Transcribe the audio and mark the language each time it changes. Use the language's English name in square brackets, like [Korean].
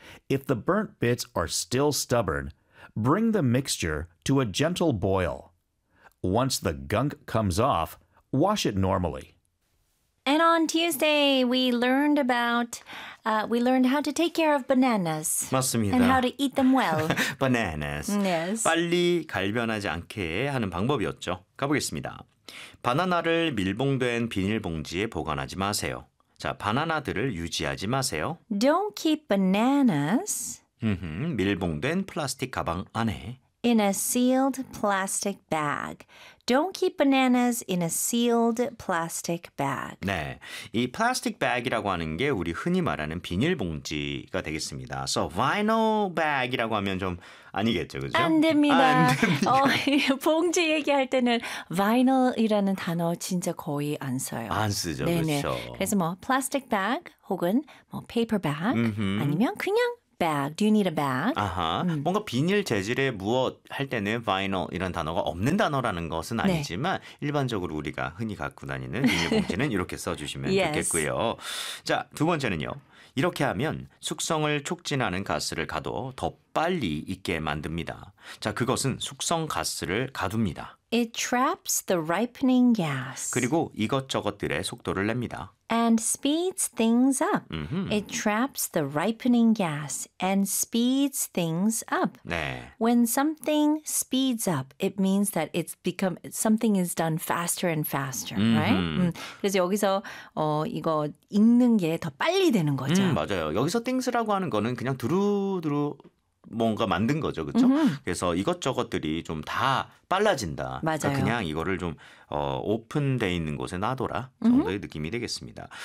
[English] If the burnt bits are still stubborn, bring the mixture to a gentle boil. Once the gunk comes off, wash it normally. And on Tuesday, we learned about, we learned how to take care of bananas. [Korean] 맞습니다. [English] And how to eat them well. bananas. Yes. [Korean] 빨리 갈변하지 않게 하는 방법이었죠. 가보겠습니다. 바나나를 밀봉된 비닐봉지에 보관하지 마세요. 자, 바나나들을 유지하지 마세요. [English] Don't keep bananas. [Korean] 밀봉된 플라스틱 가방 안에. [English] In a sealed plastic bag. Don't keep bananas in a sealed plastic bag. [Korean] 네, 이 plastic bag이라고 하는 게 우리 흔히 말하는 비닐봉지가 되겠습니다. So vinyl bag이라고 하면 좀 아니겠죠, 그죠? 안 됩니다. 안 됩니다. 봉지 얘기할 때는 vinyl이라는 단어 진짜 거의 안 써요. 안 쓰죠, 네네. 그렇죠. 그래서 뭐 plastic bag 혹은 뭐 paper bag 아니면 그냥 bag. [English] Do you need a bag? [Korean] 아하. 뭔가 비닐 재질의 무엇 할 때는 vinyl 이런 단어가 없는 단어라는 것은 아니지만 네. 일반적으로 우리가 흔히 갖고 다니는 비닐봉지는 이렇게 써주시면 [English] yes. [Korean] 좋겠고요. 자, 두 번째는요. 이렇게 하면 숙성을 촉진하는 가스를 가둬 더 빨리 익게 만듭니다. 자, 그것은 숙성 가스를 가둡니다. [English] It traps the ripening gas. [Korean] 그리고 이것저것들의 속도를 냅니다. [English] And speeds things up. It traps the ripening gas and speeds things up. [Korean] 네. [English] When something speeds up, it means that it's become something is done faster and faster, right? [Korean] 그래서 여기서 이거 익는 게 더 빨리 되는 거죠. 맞아요. 여기서 things라고 하는 거는 그냥 두루두루 뭔가 만든 거죠. 그렇죠? 그래서 이것저것들이 좀 다 빨라진다. 맞아요. 그러니까 그냥 이거를 좀 오픈돼 있는 곳에 놔둬라 정도의 느낌이 되겠습니다.